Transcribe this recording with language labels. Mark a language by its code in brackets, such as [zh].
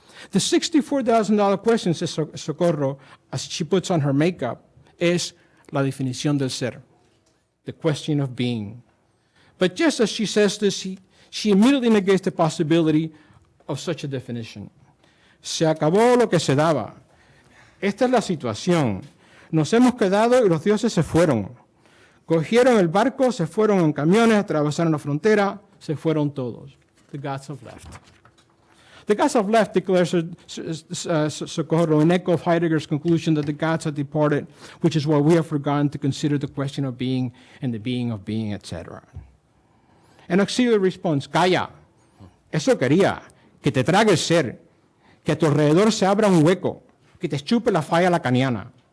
[en] The $64,000 question, says Socorro, as she puts on her makeup, is [es] la definición del ser, [en] the question of being. But just as she says this, she immediately negates the possibility of such a definition. [es] Se acabó lo que se daba. Esta es la situación. Nos hemos quedado y los dioses se fueron. Cogieron el barco, se fueron en camiones, atravesaron la frontera, se fueron todos. [en] The gods have left. The gods have left, declares Socorro, in echo of Heidegger's conclusion that the gods have departed, which is why we have forgotten to consider the question of being and the being of being, etc. And Auxilio responds, [es] calla, eso quería, que te trague el ser, que a tu alrededor se abra un hueco, que te chupe la falla lacaniana.